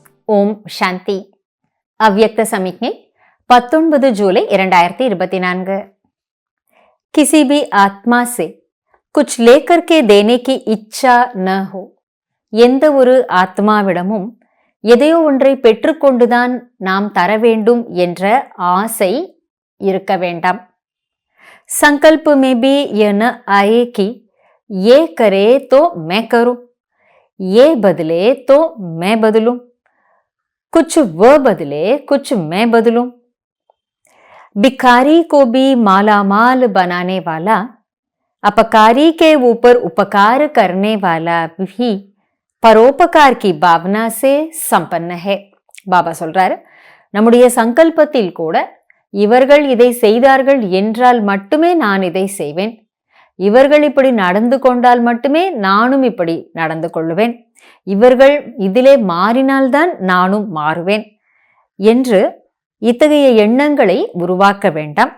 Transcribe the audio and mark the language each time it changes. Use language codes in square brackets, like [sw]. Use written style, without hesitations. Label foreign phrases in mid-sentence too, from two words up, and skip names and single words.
[ta] ஓம் சாந்தி. [hi] अव्यक्त समिज्ञை 19 जूलाई 2024। किसी भी आत्मा से कुछ लेकर के देने की इच्छा न हो। [ta] எந்த ஒரு ஆத்மாவிடமும் எதையோ ஒன்றை பெற்றுக்கொண்டுதான் நாம் தர வேண்டும் என்ற ஆசை இருக்க வேண்டாம்। [hi] संकल्प में भी यह न आए कि ये करे तो मैं करूं, ये बदले तो मैं बदलूं, कुछ वह बदले कुछ मैं बदलूं। भिखारी को भी मालामाल बनाने वाला, अपकारी के ऊपर उपकार करने वाला भी परोपकार की भावना से संपन्न है। [ta] பாபா சொல்றாரு, நம்முடைய சங்கல்பத்தில் கூட இவர்கள் இதை செய்தார்கள் என்றால் மட்டுமே நான் இதை செய்வேன், இவர்கள் இப்படி நடந்து கொண்டால் மட்டுமே நானும் இப்படி நடந்து கொள்ளுவேன், இவர்கள் இதிலே மாறினால்தான் நானும் மாறுவேன் என்று இத்தகைய எண்ணங்களை உருவாக்க வேண்டாம்।